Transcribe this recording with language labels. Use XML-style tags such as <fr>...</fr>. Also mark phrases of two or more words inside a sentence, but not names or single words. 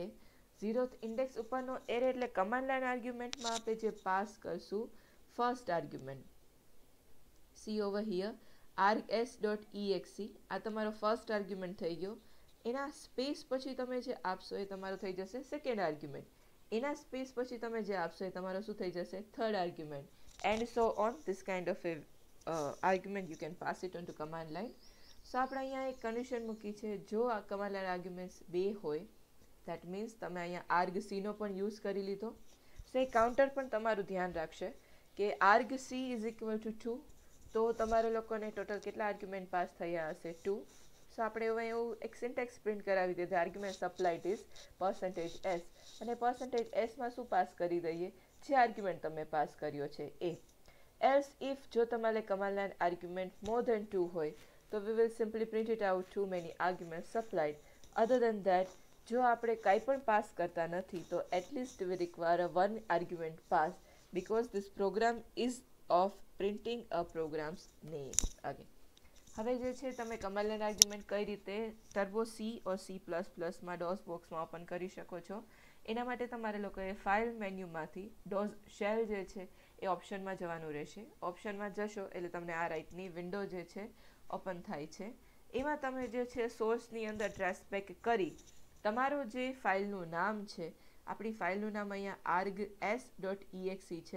<gu>0th ઇન્ડેક્સ ઉપરનો એરે એટલે</gu> <en>command line argumentમાં</en> <gu>આપણે જે પાસ કરશું</gu> <en>first argument. see over here args.exe</en> <gu>આ તમારો</gu> <en>first argument</en> <gu>થઈ ગયો. એના સ્પેસ પછી તમે જે આપશો એ તમારો થઈ જશે</gu> <en>second argument.</en> <gu>એના સ્પેસ પછી તમે જે આપશો એ તમારો શું થઈ જશે</gu> <en>third argument. and so on this kind of argument you can pass it on to command line.</en> <gu>સો આપણે અહીંયા એક કન્ડિશન મૂકી છે, જો આ</gu> <en>command line arguments</en> <gu>2 હોય</gu> <en>that means</en> <gu>તમે અહીંયા argc નો પણ યુઝ કરી લીધો. સો એ કાઉન્ટર પણ તમારું ધ્યાન રાખશે કે argc</gu> <en>is equal to</en> <gu>2, તો તમારા લોકોને ટોટલ કેટલા</gu> <en>argument pass</en> <gu>થયા હશે 2. સો આપણે એવું એક</gu> <en>syntax print</en> <gu>કરાવી દીધું</gu> <en>argument supplied is</en> <gu>%s અને %s માં શું પાસ કરી દઈએ જે આર્ગ્યુમેન્ટ તમે પાસ કર્યો છે એ.</gu> <en>Else if</en> <gu>જો તમારે</gu> <en>command line argument more than 2</en> <gu>હોય તો</gu> <en>we will simply print it out too many arguments supplied. Other than that</en> <gu>જો આપણે કાંઈ પણ પાસ કરતા નથી તો</gu> <en>at least we require a one argument pass because this program is of printing a program's name. Okay.</en> <gu>હવે જે છે તમે</gu> <en>command line argument</en> <gu>કઈ રીતે ટર્બો C or C++ માં DOS બોક્સમાં ઓપન કરી શકો છો. એના માટે તમારે લોકોએ</gu> <en>file menuમાંથી</en> <gu>DOS શેલ જે છે એ ઓપ્શનમાં જવાનું રહેશે. ઓપ્શનમાં જશો એટલે તમને આ રાઈટની વિન્ડો જે છે ઓપન થાય છે. એમાં તમે જે છે સોર્સની અંદર ટ્રેસબેક કરી તમારું જે ફાઇલનું નામ છે, આપણી ફાઇલનું નામ અહીંયા args.exe છે.</gu>